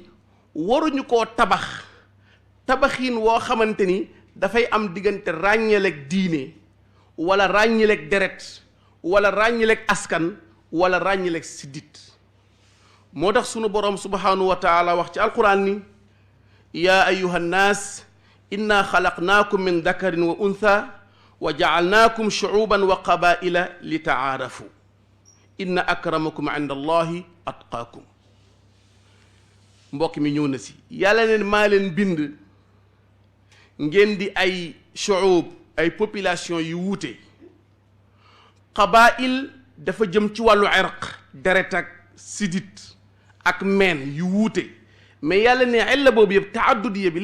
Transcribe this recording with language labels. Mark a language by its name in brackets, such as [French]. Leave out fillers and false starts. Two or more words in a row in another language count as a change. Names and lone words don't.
[Wolof] waruñu koo tabaxiin woo xamante ni dafay am diggante ràññeleeg diine wala ràññeleeg deret wala ràññeleeg askan wala ràññeleeg siddit moo tax sunu boroom [Arabic] سبحانه وتعالى [Wolof] wax ci alquran ni [Arabic] يا أيها الناس إنا خلقناكم من ذكر وأنثى وجعلناكم شعوبا وقبائل لتعارفوا إن أكرمكم عند الله أتقاكم [Wolof] mbokk mi ñëw na si yàlla neen maa leen bind ngeen di ay shuub ay population yu wuute qabail dafa jëm ci wàllu irq deret ak sidit ak meen yu wuute mais yàlla ne illa boobu yëpp taaddudiya bi